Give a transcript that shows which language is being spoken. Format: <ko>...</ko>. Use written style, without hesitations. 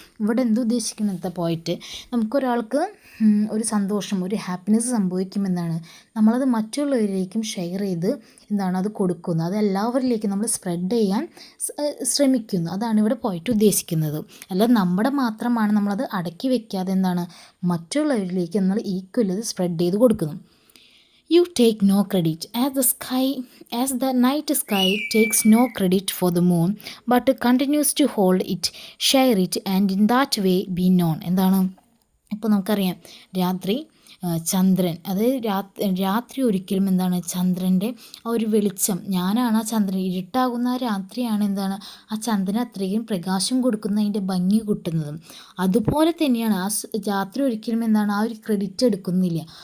<ml>ഇവിടെ എന്തുദ്ദേശിക്കുന്നത് പോയിട്ട് നമുക്കൊരാൾക്ക് ഒരു സന്തോഷം ഒരു ഹാപ്പിനെസ് സംഭവിക്കുമെന്നാണ് നമ്മളത് മറ്റുള്ളവരിലേക്കും ഷെയർ ചെയ്ത് എന്താണ് അത് കൊടുക്കുന്നു, അത് എല്ലാവരിലേക്കും നമ്മൾ സ്പ്രെഡ് ചെയ്യാൻ ശ്രമിക്കുന്നു. അതാണ് ഇവിടെ പോയിട്ട് ഉദ്ദേശിക്കുന്നത്. അല്ല നമ്മുടെ മാത്രമാണ് നമ്മളത് അടക്കി വെക്കാതെ എന്താണ് മറ്റുള്ളവരിലേക്ക് നമ്മൾ ഈക്വലി അത് സ്പ്രെഡ് ചെയ്ത് കൊടുക്കുന്നു.</ml> <en>You take no credit as the night sky takes no credit for the moon but continues to hold it, share it and in that way be known.</en> <ml>എന്താണ് ഇപ്പോൾ നമുക്കറിയാം രാത്രി ചന്ദ്രൻ, അത് രാത്രി ഒരിക്കലും എന്താണ് ചന്ദ്രൻ്റെ ആ ഒരു വെളിച്ചം, ഞാനാണ് ആ ചന്ദ്രൻ, ഇരുട്ടാകുന്ന ആ രാത്രിയാണ് എന്താണ് ആ ചന്ദ്രൻ അത്രയും പ്രകാശം കൊടുക്കുന്ന അതിൻ്റെ ഭംഗി കിട്ടുന്നതും. അതുപോലെ തന്നെയാണ് ആ രാത്രി ഒരിക്കലും എന്താണ് ആ ഒരു ക്രെഡിറ്റ് എടുക്കുന്നില്ല.</ml>